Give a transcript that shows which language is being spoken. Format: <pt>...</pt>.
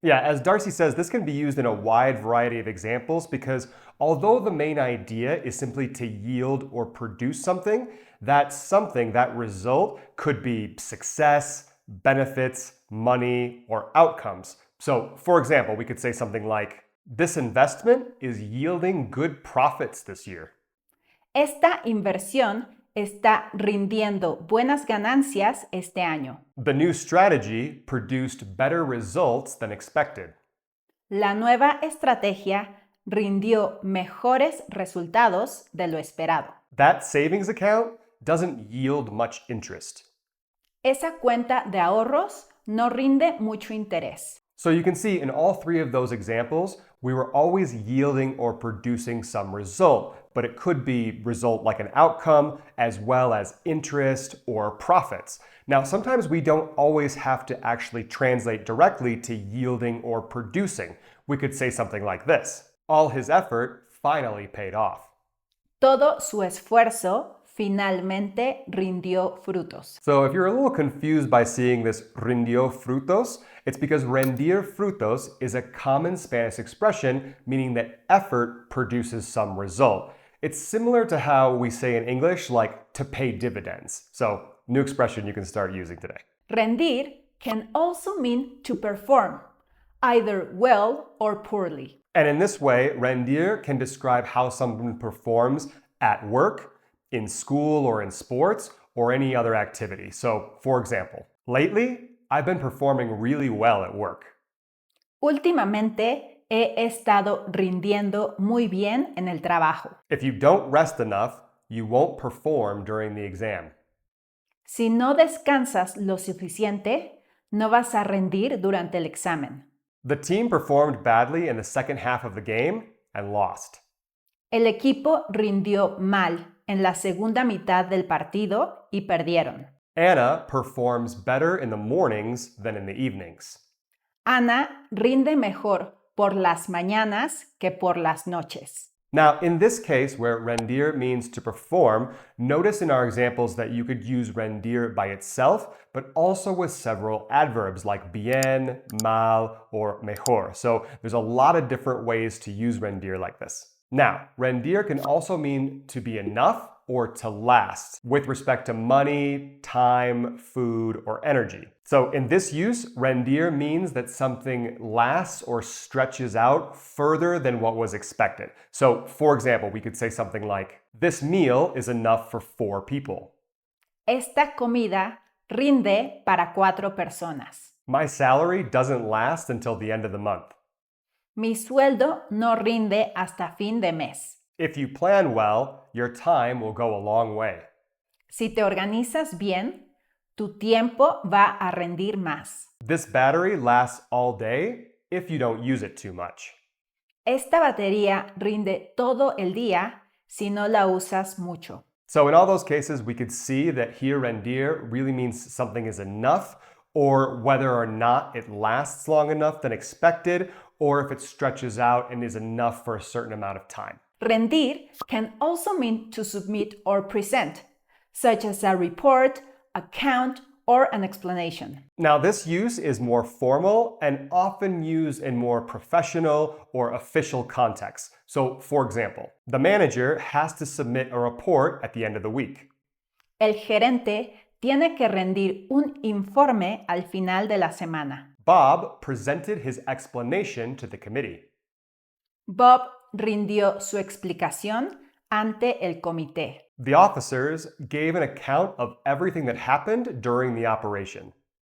<en>Yeah, as Darcy says, this can be used in a wide variety of examples because although the main idea is simply to yield or produce something, that result could be success, benefits, money, or outcomes. So, for example, we could say something like, this investment is yielding good profits this year.</en> <es>Esta inversión está rindiendo buenas ganancias este año.</es> <en>The new strategy produced better results than expected.</en> <es>La nueva estrategia rindió mejores resultados de lo esperado.</es> <en>That savings account doesn't yield much interest.</en> <es>Esa cuenta de ahorros no rinde mucho interés.</es> <en>So you can see in all three of those examples, we were always yielding or producing some result, but it could be result like an outcome as well as interest or profits. Now, sometimes we don't always have to actually translate directly to yielding or producing. We could say something like this: all his effort finally paid off.</en> <es>Todo su esfuerzo finalmente rindió frutos.</es> <en>So if you're a little confused by seeing this</en> <es>rindió frutos,</es> <en>it's because</en> <es>rendir frutos</es> <en>is a common Spanish expression meaning that effort produces some result. It's similar to how we say in English, like to pay dividends. So, new expression you can start using today. Rendir can also mean to perform, either well or poorly. And in this way, rendir can describe how someone performs at work, in school or in sports, or any other activity. So, for example, lately, I've been performing really well at work.</en> <es>Últimamente he estado rindiendo muy bien en el trabajo.</es> <en>If you don't rest enough, you won't perform during the exam.</en> <es>Si no descansas lo suficiente, no vas a rendir durante el examen.</es> <en>The team performed badly in the second half of the game and lost.</en> <es>El equipo rindió mal en la segunda mitad del partido y perdieron.</es> <en>Anna performs better in the mornings than in the evenings.</en> <es>Ana rinde mejor por las mañanas que por las noches.</es> <en>Now, in this case, where rendir means to perform, notice in our examples that you could use rendir by itself, but also with several adverbs like bien, mal, or mejor. So there's a lot of different ways to use rendir like this. Now, rendir can also mean to be enough or to last with respect to money, time, food, or energy. So in this use, rendir means that something lasts or stretches out further than what was expected. So for example, we could say something like, this meal is enough for 4 people.</en> <es>Esta comida rinde para 4 personas.</es> <en>My salary doesn't last until the end of the month.</en> <es>Mi sueldo no rinde hasta fin de mes.</es> <en>If you plan well, your time will go a long way.</en> <es>Si te organizas bien, tu tiempo va a rendir más.</es> <en>This battery lasts all day if you don't use it too much.</en> <es>Esta batería rinde todo el día si no la usas mucho.</es> <en>So in all those cases, we could see that here rendir really means something is enough, or whether or not it lasts long enough than expected, or if it stretches out and is enough for a certain amount of time. Rendir can also mean to submit or present, such as a report, account, or an explanation. Now, this use is more formal and often used in more professional or official contexts. So, for example, the manager has to submit a report at the end of the week.</en> <es>El gerente tiene que rendir un informe al final de la semana.</es> <en>Bob presented his explanation to the committee.</en> <es>Bob rindió su explicación ante el comité.</es> <en>The officers gave an account of everything that happened during the operation.</en>